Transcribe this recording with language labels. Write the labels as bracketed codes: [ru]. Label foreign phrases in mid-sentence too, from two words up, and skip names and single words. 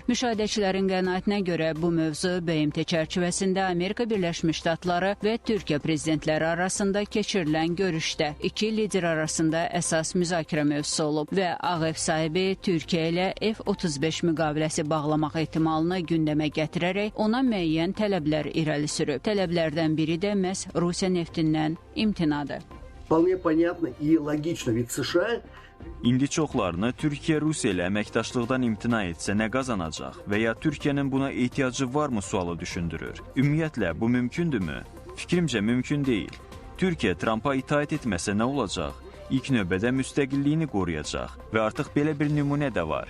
[az] Müşahidəçilərin qənaətinə görə bu mövzu BMT çərçivəsində Amerika Birləşmiş Ştatları və Türkiyə prezidentləri arasında keçirilən görüşdə iki lider arasında əsas müzakirə mövzusu olub və Ağ Ev sahibi Türkiyə ilə F-35 müqaviləsi bağlamaq ehtimalını gündəmə gətirərək ona müəyyən tələblər irəli sürüb. Tələblərdən biri də məhz Rusiya neftindən imtinadır. [ru] Вполне понятно и логично, ведь США [az] İndi çoxlarını Türkiyə Rusiya ilə əməkdaşlıqdan imtina etsə nə qazanacaq və ya Türkiyənin buna ehtiyacı varmı sualı düşündürür. Ümumiyyətlə, bu mümkündürmü? Fikrimcə mümkün deyil. Türkiyə Trumpa itaat etməsə nə olacaq? İlk növbədə müstəqilliyini qoruyacaq və artıq belə bir nümunə də var.